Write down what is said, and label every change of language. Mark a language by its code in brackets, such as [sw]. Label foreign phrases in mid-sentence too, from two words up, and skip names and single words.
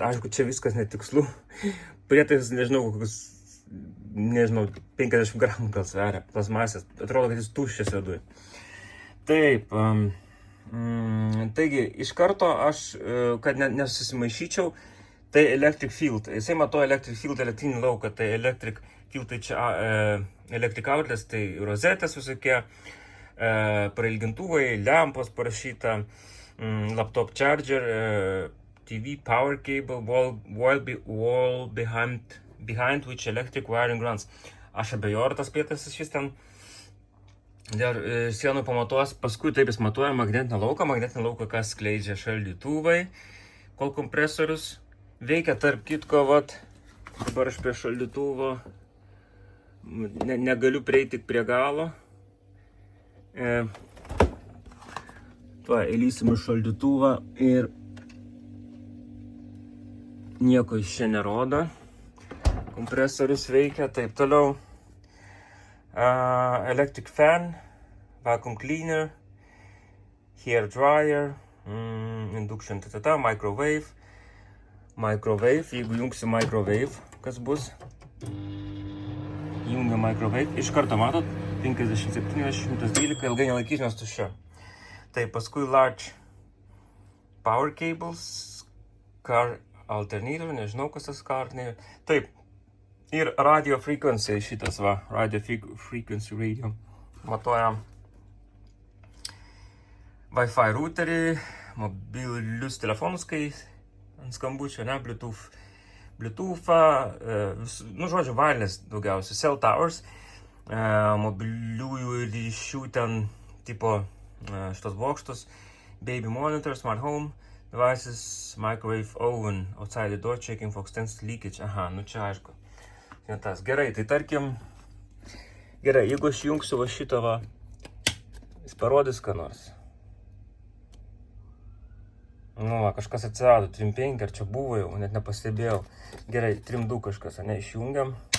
[lt] Aišku, čia viskas netikslu. Prietaisas, nežinau, 50 gramų gal sveria, tas masės. Atrodo, kad jis tuščias viduj. Taip, taigi, iš karto aš, kad nesusimaišyčiau, tai [en] electric field. [lt] Jisai matuoja [en] electric field, [lt] elektrinį lauką, tai [en] electric field, [lt] tai čia [en] electric outlets, [lt] tai rozetės visokie, prailgintuvai, lempos parašyta, [en] laptop charger, TV power cable, wall behind which electric wiring runs. [lt] Aš abejoju, ar tas prietaisas šis ten dėl sienų pamatuos. Paskui taip jis matuoja magnetinę lauką, kas skleidžia šaldytuvai, kol kompresorius veikia. Tarp kitko, vat, dabar aš prie šaldytuvo negaliu prieiti tik prie galo. Įlysim į šaldytuvą ir nieko iš čia nerodo. Kompresorius veikia, taip toliau. [en] Electric fan, vacuum cleaner, hair dryer, induction, microwave. [lt] Jeigu jungsiu microwave, kas bus? Jungia microwave, iš karto matot, 57-112, ilgai nelaikys, nes tuščia. Tai paskui [en] large power cables, car alternator, [lt] nežinau kas tas [en] car alternator. [lt] Taip, ir [en] radio frequency [lt] šitas va, [en] radio frequency radio. [lt] Matuoja Wi-Fi routerį, mobilius telefonus, kai ant skambučio, ne, Bluetooth'ą, nu, žodžiu, wireless daugiausiai, [en] cell towers, [lt] mobiliųjų ryšių ten, tipo, šitos bokštus, [en] baby monitor, smart home devices, microwave oven, outside the door, checking for extensive leakage. [lt] Aha, nu čia aišku. Ne tas. Gerai, tai tarkim, gerai, jeigu aš jungsiu va šitą va, jis parodys ką nors. Nu, va, kažkas atsirado, 3.5, ar čia buvo jau, net nepastebėjau. Gerai, 3.2 kažkas, ne, išjungiam.